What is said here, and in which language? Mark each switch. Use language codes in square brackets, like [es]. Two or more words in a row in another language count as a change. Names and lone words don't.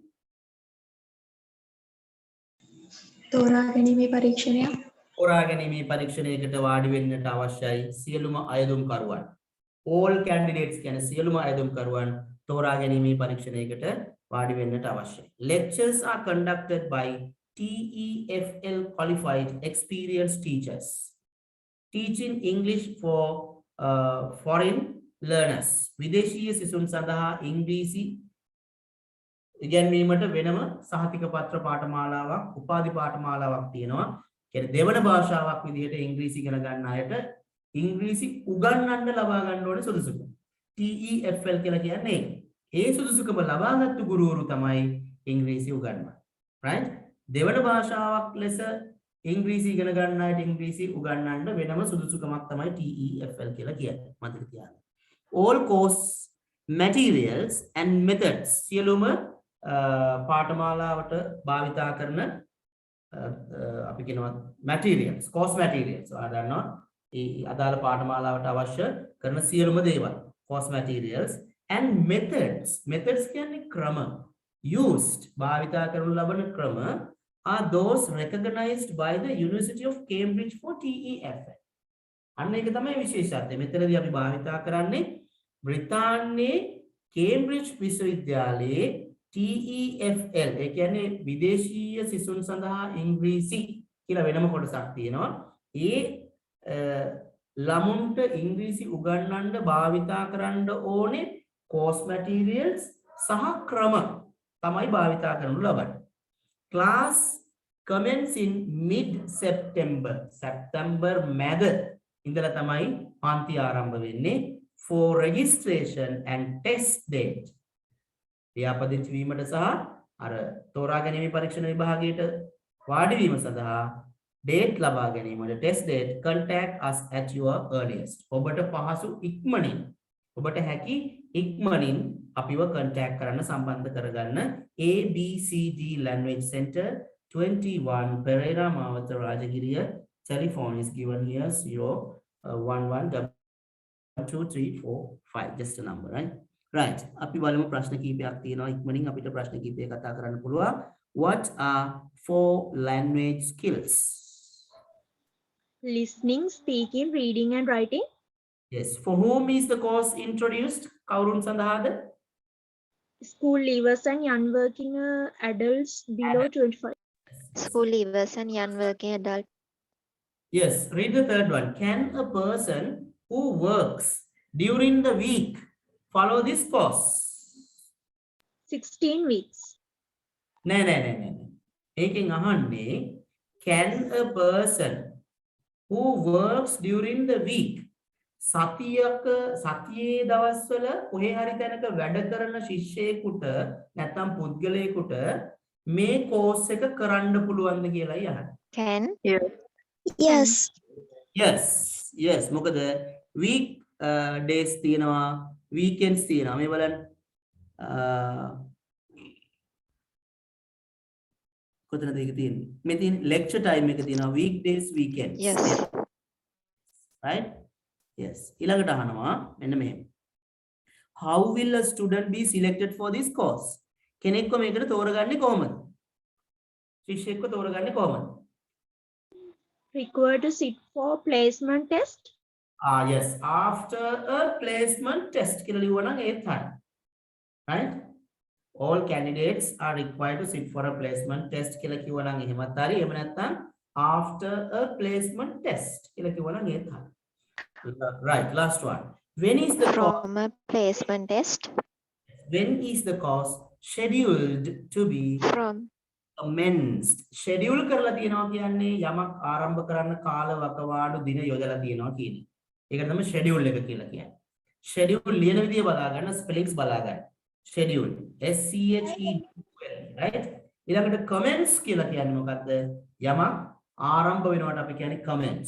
[si] තෝරා ගැනීමේ පරීක්ෂණය තෝරා ගැනීමේ පරීක්ෂණයකට වාඩි වෙන්නට අවශ්‍යයි සියලුම අයදුම්කරුවන් [en] all candidates [si] කියන්නේ සියලුම අයදුම්කරුවන් තෝරා ගැනීමේ පරීක්ෂණයකට වාඩි වෙන්නට අවශ්‍යයි [en] lectures are conducted by TEFL qualified experienced teachers teaching English for foreign learners [si] විදේශීය සිසුන් සඳහා ඉංග්‍රීසි ඉගෙනීමට වෙනම සහතික පත්‍ර පාඨමාලාවක් උපාධි පාඨමාලාවක් තියෙනවා කියන්නේ දෙවන භාෂාවක් විදිහට ඉංග්‍රීසි ඉගෙන ගන්න අයට ඉංග්‍රීසි උගන්වන්න ලබා ගන්න ඕනේ සුදුසුකම TEFL කියලා කියන්නේ ඒ සුදුසුකම ලබාගත්තු ගුරුවරු තමයි ඉංග්‍රීසි උගන්වන්නේ right දෙවන භාෂාවක් ලෙස ඉංග්‍රීසි ඉගෙන ගන්න අයට ඉංග්‍රීසි උගන්වන්න වෙනම සුදුසුකමක් තමයි TEFL කියලා කියන්නේ මතක තියාගන්න. [en] all course materials and methods [si] සියලුම පාඨමාලාවට භාවිතා කරන අපි කියනවා [en] materials course materials [si] ඔයාලා දන්නවා ඒ අදාළ පාඨමාලාවට අවශ්‍ය කරන සියලුම දේවල් [en] course materials and methods [si] කියන්නේ ක්‍රම [en] used [si] භාවිතා කරනු ලබන ක්‍රම [en] are those recognized by the University of Cambridge for TEFL. [si] අන්න ඒක තමයි විශේෂත්වය. මෙතනදී අපි භාවිතා කරන්නේ බ්‍රිතාන්‍යයේ කේම්බ්‍රිජ් විශ්වවිද්‍යාලයේ TEFL. ඒ කියන්නේ විදේශීය සිසුන් සඳහා ඉංග්‍රීසි කියලා වෙනම කොටසක් තියෙනවා. ඒ ළමුන්ට ඉංග්‍රීසි උගන්වන්න භාවිතා කරන්න ඕනේ [en] course materials [si] සහ ක්‍රම තමයි භාවිතා කරනු ලබන්නේ. [en] Class commence in mid-September. [si] September මැද ඉඳලා තමයි පන්ති ආරම්භ වෙන්නේ [en] for registration and test date. [si] ලියාපදිංචි වීමට සහ අර තෝරා ගැනීමේ පරීක්ෂණ විභාගයට වාඩි වීම සඳහා date ලබා ගැනීමට [en] test date contact us at your earliest. [si] ඔබට පහසු ඉක්මනින් ඔබට හැකි ඉක්මනින් අපිව contact කරන්න සම්බන්ධ කරගන්න [en] ABCD Language Center 21 Pereira Mawatha Rajagiriya telephone is given here [si] 0112345 [en] just a number right [si] අපි බලමු ප්‍රශ්න කීපයක් තියෙනවා ඉක්මනින් අපිට ප්‍රශ්න කීපයක් කතා කරන්න පුළුවන් [en] what are 4 language skills listening, speaking, reading and writing. yes for whom is the course introduced [si] කවුරුන් සඳහාද [en] School leavers and young working adults below 25. School leavers and young working adult. yes read the third one can a person who works during the week follow this course 16 weeks. [si] නෑ ඒකෙන් අහන්නේ [en] can a person who works during the week [si] සතියේ දවස්වල කොහේ හරි තැනක වැඩ කරන ශිෂ්‍යයෙකුට නැත්නම් පුද්ගලයෙකුට මේ කෝස් එක කරන්න පුළුවන්ද කියලායි අහන්නේ. [en] Can. yes [si] මොකද [en] week days [si] තියෙනවා weekends තියෙනවා මේ බලන්න කොතනද ඒක තියෙන්නේ මේ තියෙන [en] lecture time [si] එක තියෙනවා weekdays weekends [en] Yes. right yes [si] ඊළඟට අහනවා මෙන්න මෙහෙම [en] how will a student be selected for this course? [si] කෙනෙක්ව මේකට තෝරගන්නේ කොහොමද? ශිෂ්‍යයෙක්ව තෝරගන්නේ කොහොමද? [en] Required to sit for placement test. Yes, after a placement test [si] කියලා ලියුවා නම් ඒත් හරි. [en] Right? All candidates are required to sit for a placement test [si] කියලා කිව්වා නම් එහෙමත් හරි. එහෙම නැත්නම් [en] after a placement test [si] කියලා කිව්වා නම් ඒත් හරි. [en] Right, last one. When is the course? From a placement test. When is the course scheduled to be From commenced? Schedule [si] කරලා තියෙනවා කියන්නේ යමක් ආරම්භ කරන්න කාල වකවානු දින යොදලා තියෙනවා කියන එක. ඒකට තමයි schedule එක කියලා කියන්නේ. Schedule ලියන විදිය බලා ගන්න, spellings බලා ගන්න. [en] Schedule S C H E D U L E, right? [si] ඊළඟට commence කියලා කියන්නේ මොකද්ද? යමක් ආරම්භ වෙනවට අපි කියන්නේ commence.